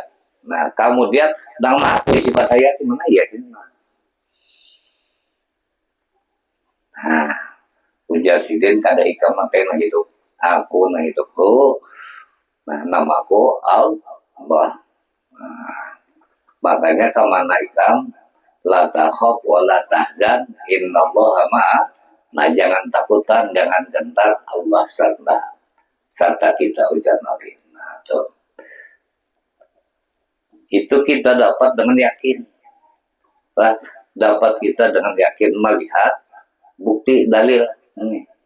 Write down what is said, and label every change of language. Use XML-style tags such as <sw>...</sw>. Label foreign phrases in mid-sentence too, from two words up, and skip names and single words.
<bjn>Nah kemudian nang mengakui sifat hayat gimana ya sih? Nah, ujar sidin kada ikam apa yang hidup, aku nah hidupku. Nah, namaku Allah. Nah, makanya kemana ikam</bjn> <ar>لا تخف ولا تحزن إن الله مع.</ar> <bjn>Nah, jangan takutan, jangan gentar, Allah serta kita, ujar Nabi. Nah, tuh. Itu kita dapat dengan yakin. Nah, dapat kita dengan yakin melihat bukti dalil ini.</bjn>